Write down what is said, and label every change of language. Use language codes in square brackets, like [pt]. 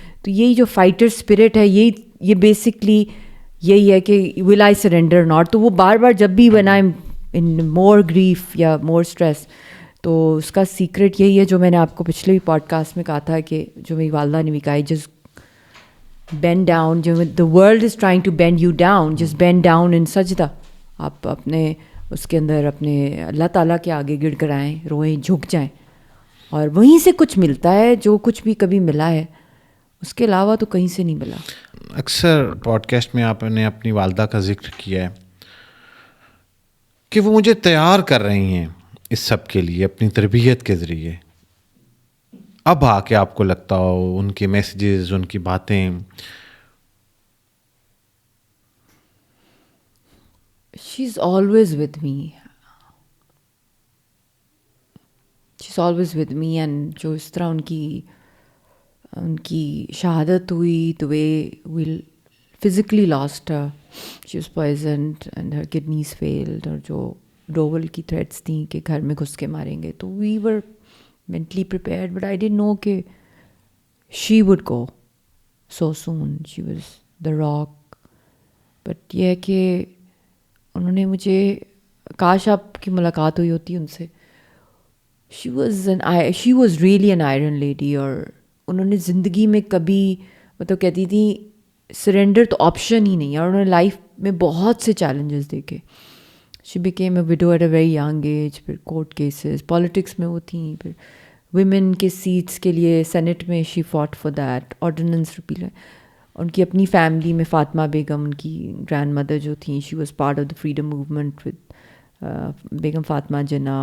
[ur] تو یہی جو فائٹر اسپرٹ ہے یہ بیسکلی یہی ہے کہ ول آئی سرینڈر ناٹ. تو وہ بار بار جب بھی when I'm in more grief یا more stress, تو اس کا سیکرٹ یہی ہے جو میں نے آپ کو پچھلے بھی پوڈ کاسٹ میں کہا تھا کہ جو میری والدہ نے بھی کہا, جسٹ بینڈ ڈاؤن. [en] جو the world is trying to bend you down, just bend down in سجدہ. [ur] آپ اپنے اس کے اندر اپنے اللہ تعالیٰ کے آگے گڑ کرائیں, روئیں, جھک جائیں, اور وہیں سے کچھ ملتا ہے جو کچھ بھی کبھی ملا ہے, اس کے علاوہ تو کہیں سے نہیں ملا. اکثر پوڈ کاسٹ میں آپ نے اپنی والدہ کا ذکر کیا ہے کہ وہ مجھے تیار کر رہی ہیں اس سب کے لیے اپنی تربیت کے ذریعے. اب آ کے آپ کو لگتا ہو ان کے میسیجز, ان کی باتیں, [en] she's always with me. she's always with me. and جو اس طرح ان کی شہادت ہوئی, the way we physically lost her, she was poisoned and her kidneys failed, اور جو ڈوول کی تھریٹس تھیں کہ گھر میں گھس کے ماریں گے, تو we were mentally prepared, but I didn't know کہ she would go so soon. she was the rock. [ur] but یہ ہے کہ انہوں نے مجھے, کاش آپ کی ملاقات ہوئی ہوتی ان سے. [en] she was really an iron lady. [ur] اور انہوں نے زندگی میں کبھی مطلب کہتی تھی سرینڈر تو آپشن ہی نہیں ہے, اور انہوں نے لائف میں بہت سے چیلنجز دیکھے. [en] she became a widow at a very young age. [ur] پھر کورٹ کیسز, پالیٹکس میں وہ تھیں, پھر ویمن کے سیٹس کے لیے سینٹ میں she fought for that, ordinance repeal. ان کی اپنی فیملی میں فاطمہ بیگم, ان کی گرینڈ مدر جو تھیں, she was part of the freedom movement with Begum Fatima Jinnah.